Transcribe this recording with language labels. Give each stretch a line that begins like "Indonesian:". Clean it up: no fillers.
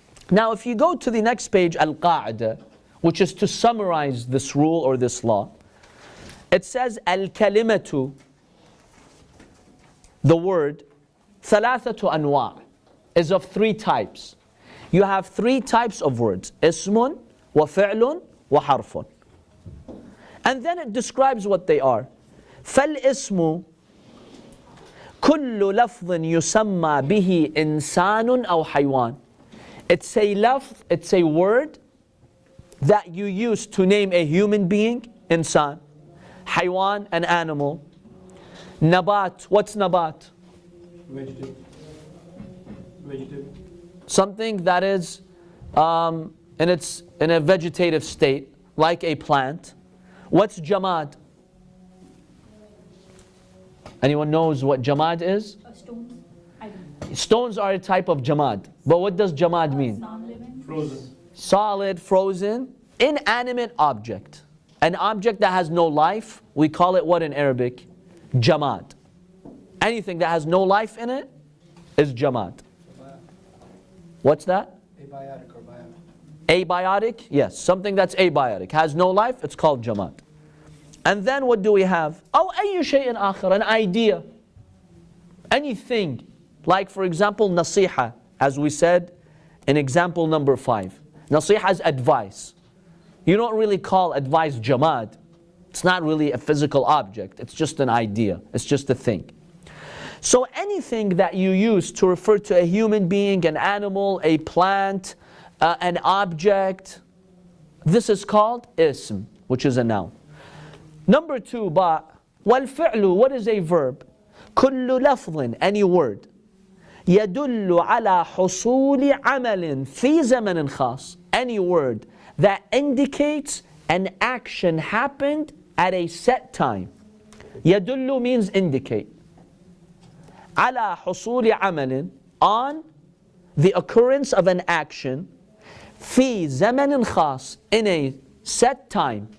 English: Now if you go to the next page, Al-Qa'ida, which is to summarize this rule or this law, it says Al-Kalimatu, the word,
Arabic: ثلاثة أنواع,
English: is of 3 types. You have 3 types of words,
Arabic: اسم وفعل وحرف.
English: And then it describes what they are.
Arabic: فالاسم كل لفظ يسمى به إنسان أو حيوان.
English: It's a lafz, it's a word that you use to name a human being, insan. حيوان, an animal. Nabat, what's nabat? Vegetable. Something that is in a vegetative state, like a plant. What's jamad? Anyone knows what jamad is? Stones? I don't know. Stones are a type of jamad. But what does jamad mean? Non-living? Frozen. Solid, frozen, inanimate object. An object that has no life, we call it what in Arabic? Jamad. Anything that has no life in it is jamad. What's that? Abiotic or biotic. Abiotic? Yes, something that's abiotic. Has no life, it's called jamad. And then what do we have?
Arabic: أو أي شيء آخر,
English: an idea. Anything. Like for example, nasiha, as we said in example number 5. Nasiha is advice. You don't really call advice jamad. It's not really a physical object. It's just an idea. It's just a thing. So anything that you use to refer to a human being, an animal, a plant, an object, this is called ism, which is a noun. Number 2, ba.
Arabic: والفعل,
English: what is a verb?
Arabic: كل لفظ,
English: any word.
Arabic: يدل على حصول عمل في زمن خاص.
English: Any word that indicates an action happened at a set time. يدل means indicate.
Arabic: على حصول عمل,
English: on the occurrence of an action
Arabic: في زمن خاص,
English: in a set time.